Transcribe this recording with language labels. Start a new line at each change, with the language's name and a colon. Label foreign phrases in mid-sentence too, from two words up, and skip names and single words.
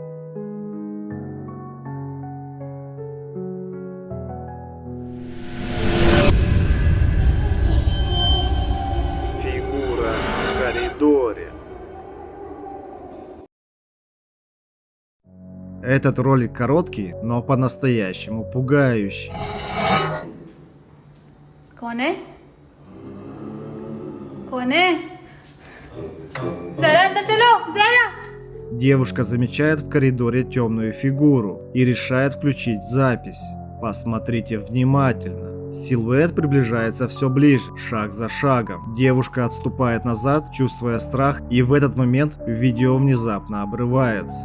Russian: Фигура в коридоре. Этот ролик короткий, но по-настоящему пугающий.
Hindi: कौन है कौन है जरा अंदर चलो जरा
Russian: Девушка замечает в коридоре темную фигуру и решает включить запись. Посмотрите внимательно. Силуэт приближается все ближе, шаг за шагом. Девушка отступает назад, чувствуя страх, и в этот момент видео внезапно обрывается.